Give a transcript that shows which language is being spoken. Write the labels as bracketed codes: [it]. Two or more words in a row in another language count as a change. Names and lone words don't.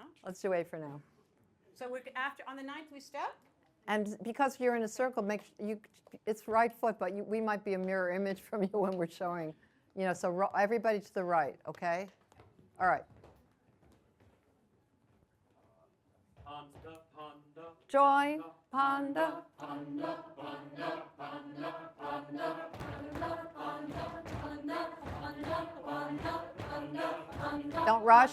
[en] Let's do 8 for now. So we're on the 9th we step. And because you're in a circle, it's right foot, but we might be a mirror image from you when we're showing. So everybody to the right, okay? All right. Panda, panda, join panda. Don't rush.